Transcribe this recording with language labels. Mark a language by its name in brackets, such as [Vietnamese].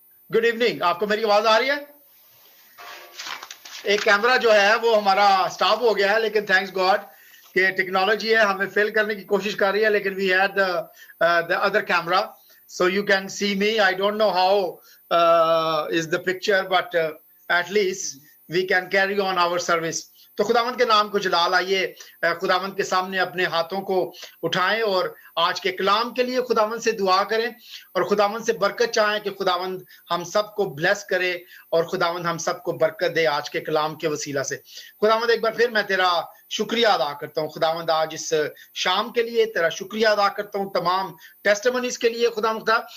[English] good evening, [Hindi] आपको मेरी आवाज आ रही है? एक कैमरा जो है वो हमारा स्टॉप हो गया है, लेकिन [English] thanks God [Hindi] कि टेक्नोलॉजी है हमें फेल करने की कोशिश कर रही है, लेकिन [English] We had the other camera so you can see me. I don't know how is the picture, but at least we can carry on our service. [Hindi] तो खुदावंद के नाम को जलाल, आइए खुदावंद के सामने अपने हाथों को उठाएं और आज के कलाम के लिए खुदावंद से दुआ करें और खुदावंद से बरकत चाहें कि खुदावंद हम सबको ब्लेस करे और खुदावंद हम सबको बरकत दे आज के कलाम के वसीला से। खुदावंद एक बार फिर मैं तेरा शुक्रिया अदा करता हूँ खुदावंद, आज इस शाम के लिए तेरा शुक्रिया अदा करता हूँ, तमाम टेस्टिमनीज के लिए खुदावंद।